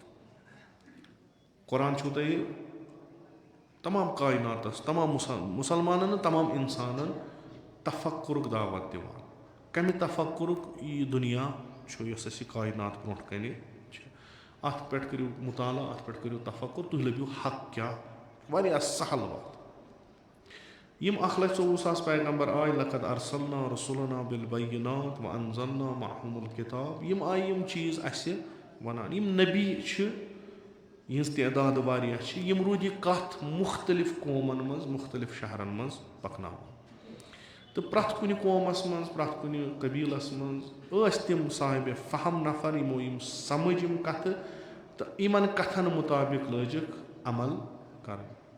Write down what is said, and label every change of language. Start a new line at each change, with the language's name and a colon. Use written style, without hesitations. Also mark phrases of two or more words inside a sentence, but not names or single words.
Kashmiri: قۄران چھُو تۄہہِ تمام کایناتس، تمام مُسلمانن نہٕ تمام اِنسانن تفکُرُک دعوت دِوان. کمہِ تفکُرُک؟ یہِ دُنیا چھُ یۄس اَسہِ یہِ کاینات برونٛٹھ کَنہِ چھِ، اَتھ پٮ۪ٹھ کٔرِو مُطالعہ، اَتھ پٮ۪ٹھ کٔرِو تفکُر، تُہۍ لٔبِو حق کیٛاہ. واریاہ سہل وَتھ. یِم 1,24,000 پیغمبر آے.
Arabic: لقد ارسلنا رسولنا بالبینات وانزلنا معهم الکتاب.
Kashmiri: یِم آیہِ یِم چیٖز اَسہِ وَنان. یِم نبی چھِ، یِہنٛز تعداد واریاہ چھِ. یِم روٗدۍ یہِ کَتھ مُختٔلِف قومن منٛز، مُختٔلِف شہرن منٛز پکناوان. تہٕ پرٛٮ۪تھ کُنہِ قومس منٛز، پرٛٮ۪تھ کُنہِ قبیٖلس منٛز ٲسۍ تِم صاحبِ فہم نفر یِمو یِم سمجھ یِم کتھٕ تہٕ یِمن کتھن مُطابق لٲجِکھ عمل کرٕنۍ.